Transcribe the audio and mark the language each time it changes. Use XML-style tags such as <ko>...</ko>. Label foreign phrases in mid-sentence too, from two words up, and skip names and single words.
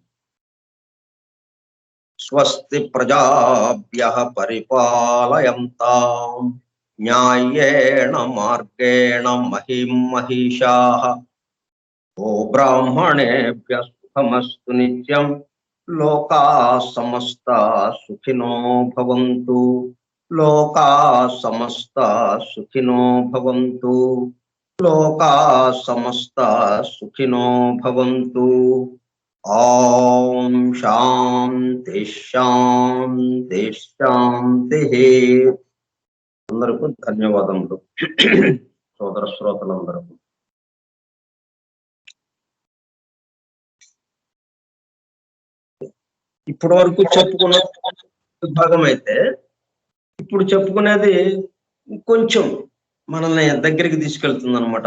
<sa>స్వస్తి ప్రజాభ్యః పరిపాలయంతాం న్యాయేణ మార్గేణ మహిం మహిషాః బ్రాహ్మణేభ్యः సుఖమస్తు నిత్యం లోకాః సమస్తాః సుఖినో భవంతు లోకాః సమస్తాః సుఖినో భవంతు లోకాః సమస్తాః సుఖినో భవంతు. ఓం శాంతి శాంతి శాంతి.</sa> <te>అందరికీ ధన్యవాదములు సోదర శ్రోతలందరికీ. ఇప్పటి వరకు చెప్పుకున్న విభాగం అయితే ఇప్పుడు చెప్పుకునేది కొంచెం మనల్ని దగ్గరికి తీసుకెళ్తుంది అనమాట.</te>